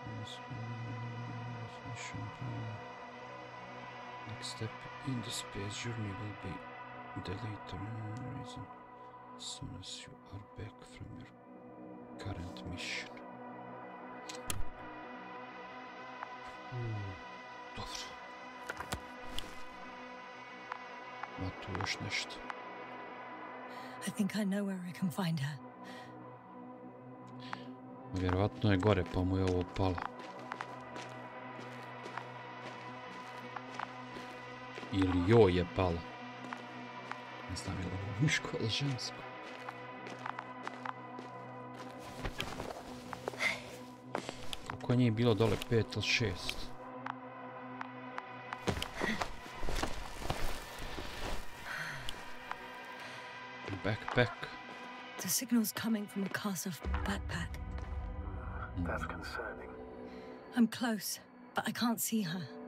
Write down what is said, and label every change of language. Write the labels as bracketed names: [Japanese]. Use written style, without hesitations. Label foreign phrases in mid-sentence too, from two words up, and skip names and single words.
[English] Next step in the space journey will be delayed for no reason as soon as you are back from your current mission. [Bosnian] Dobro. Ma tu još nešto. [English] I think I know where I can find her. [Bosnian] Vjerovatno je gore, pa mu je ovo palo. Ili joj je palo. Ne znam je li ovo muško ili žensko. Koliko njih bilo dole, 5 ili 6? [English] Backpack. The signal's coming from a cast-off backpack. That's concerning. I'm close, but I can't see her.